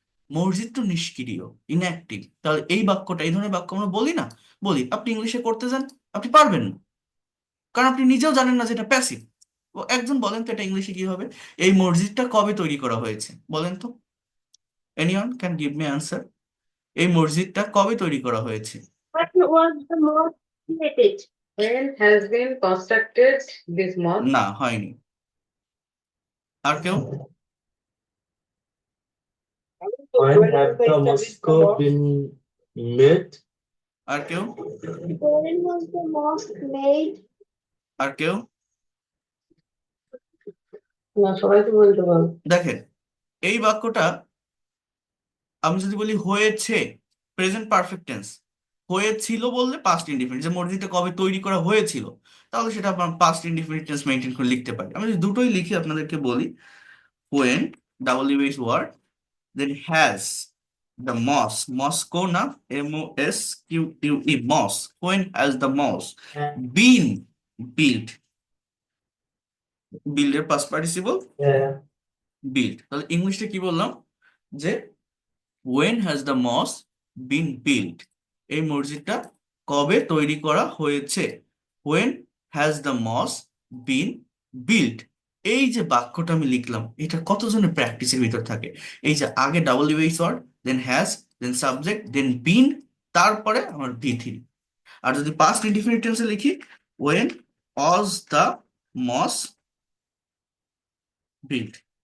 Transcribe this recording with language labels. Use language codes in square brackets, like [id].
[bn] মসজিদ তো নিষ্ক্রিয়, ইনঅ্যাক্টিভ। তাহলে এই বাক্যটা, এই ধরনের বাক্য আমরা বলি না, বলি। আপনি ইংলিশে করতে যান, আপনি পারবেন না, কারণ আপনি নিজেও জানেন না যে এটা প্যাসিভ। ও একজন বলেন তো এটা ইংলিশে কি হবে? এই মসজিদটা কবে তৈরি করা হয়েছে, বলেন তো। Anyone can give me answer? এই মসজিদটা কবে তৈরি করা হয়েছে? [en] What was the most created? When has been constructed this mosque? [bn] না, হয়নি। আর কেউ? [en] when have the mosque been made? [bn] আর কেউ? [en] When was the mosque made? [bn] আর কেউ? না সবাই তো বলতে পারো। দেখেন এই বাক্যটা আমি যদি বলি হয়েছে, প্রেজেন্ট পারফেক্ট টেন্স, হয়েছিল বললে পাস্ট ইনডিফিনিট, যে মসজিদটা কবে তৈরি করা হয়েছিল, তাহলে সেটা আপনার পাস্ট ইনডিফিনিট টেন্স মেনটেন করে লিখতে পারি। আমি যদি দুটোই লিখি আপনাদেরকে বলি, [en] when WH word, then has the mosque, Moscow না, MOSQUE, mosque, when has the mosque [bn] হ্যাঁ [en] been built, build এর past participle [bn] হ্যাঁ built, তাহলে ইংলিশে কি বললাম যে [en] when has the mosque been built, [bn] এই মসজিদটা কবে তৈরি করা হয়েছে, when has the mosque been built। এই যে বাক্যটা আমি লিখলাম, এটা কতজনের প্র্যাকটিসের ভিতর থাকে, এই যে আগে WH word, then has, then subject, দেন বিন, তারপরে আমার V3। আর যদি পাস্ট ইনডিফিনিট টেন্সে লিখি, [en] when was the mosque built।